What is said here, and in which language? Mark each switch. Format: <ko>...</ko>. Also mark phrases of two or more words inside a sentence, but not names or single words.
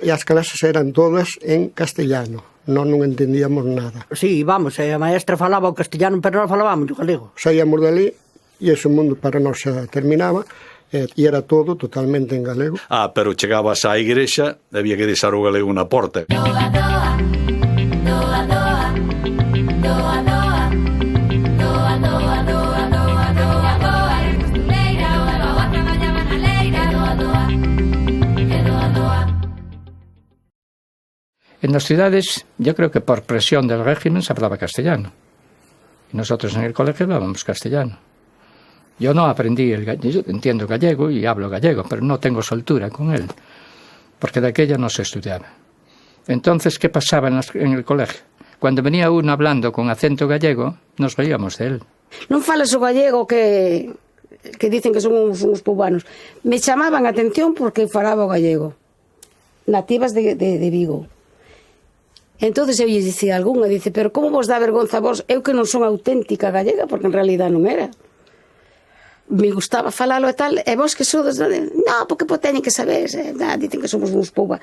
<gl>E as clases eran todas en castellano. Non entendíamos nada. Sí, vamos, a maestra falaba o castellano, pero non falábamos o galego. Saíamos dali e ese mundo para nós xa terminaba e era todo totalmente en galego. Pero chegabas á igrexa, había que deixar o galego na porta. Doa, doa, doa, doa, doa, doa, doa, doa, doa, doa, doa, doa, era costureira, doa, traballaba na leira, doa, doa, e doa, doa.</gl> <es>En las ciudades, yo creo que por presión del régimen se hablaba castellano. Y nosotros en el colegio hablábamos castellano. Yo no aprendí el gallego, entiendo gallego y hablo gallego, pero no tengo soltura con él, porque de aquella no se estudiaba. Entonces, ¿qué pasaba en el colegio? Cuando venía uno hablando con acento gallego, nos reíamos de él.</es> <gl>Non falas o gallego que dicen que son uns cubanos. Me chamaban a atención porque falaba o gallego. Nativas de Vigo. Entonces eu lle dicía a algunha, dice, pero como vos dá vergonza a vos? Eu que non son auténtica gallega, porque en realidad non era. Me gustaba falalo e tal, e vos que sodes, non, porque teñen que saber, dicen que somos uns poubanos.</gl>